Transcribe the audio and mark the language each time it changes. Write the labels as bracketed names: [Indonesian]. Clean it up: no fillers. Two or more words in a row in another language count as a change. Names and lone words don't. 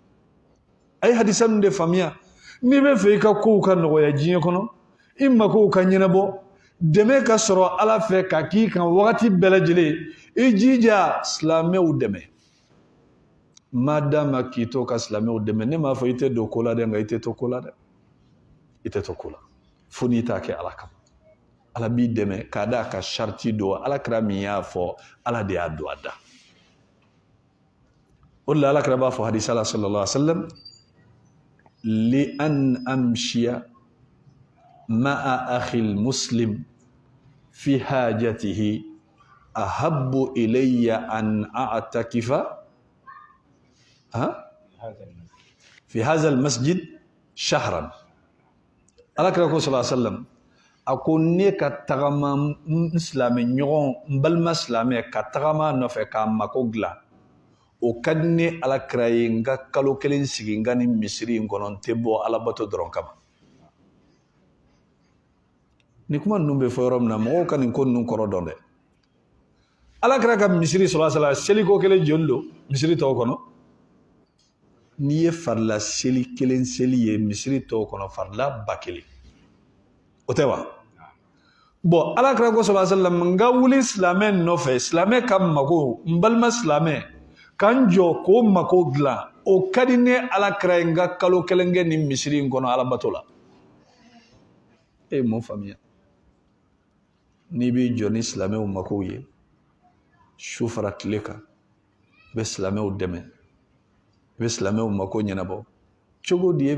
[Bambara] n'i bɛ fɛ i ka kow ka nɔgɔya diɲɛ kɔnɔ i makow ka ɲɛnabɔ dɛmɛ ka sɔrɔ ala fɛ ka k'i kan wagati bɛɛ lajɛlen i jija silamɛw dɛmɛ madama k'i to ka silamɛw dɛmɛ ne m'a fɔ i tɛ don ko la dɛ nka i tɛ to ko la dɛ i tɛ to ko la fo n'i t'a kɛ ala kama ala b'i dɛmɛ k'a da ka sariti don ala kɛra min y'a fɔ ala de y'a don a da o de la ala kɛra b'a fɔ hadisa la [Arabic] صلى الله عليه و سلم لأن أمشي مع أخي المسلم في حاجته أحب إلي أن أعتكف في هذا المسجد شهرا. [Bambara] Ala kira ko [Arabic] صلى الله عليه وسلم [Bambara] ako ne ka tagama islami ɲɔgɔn balma islami ka tagama nɔfɛ ka mako dilan o ka di ne ala kira ye n ka kalo kelen sigi n ka ni misiri in kɔnɔ n tɛ bɔ alabato dɔrɔn kama. Ni kuma ninnu bɛ fɔ yɔrɔ min na mɔgɔw ka nin ko ninnu kɔrɔ dɔn dɛ. Ala kira ka misiri [Arabic] صلى الله عليه وسلم [Bambara] seliko kelen joli don misiri tɔw kɔnɔ n'i ye farila seli kelen seli ye misiri tɔw kɔnɔ farila ba kelen o tɛ wa bon ala kira ko [Arabic] صلى الله عليه وسلم [Bambara] n ka wuli silamɛ nɔfɛ silamɛ ka mako n balima silamɛ k'an jɔ k'o mako dilan o ka di ne ala kira ye n ka kalo kelen kɛ nin misiri in kɔnɔ alabato la e ye mun faamuya n'i b'i jɔ ni silamɛw makow ye su fara tile kan i bɛ silamɛw dɛmɛ i bɛ silamɛw mako ɲɛnabɔ cogo di e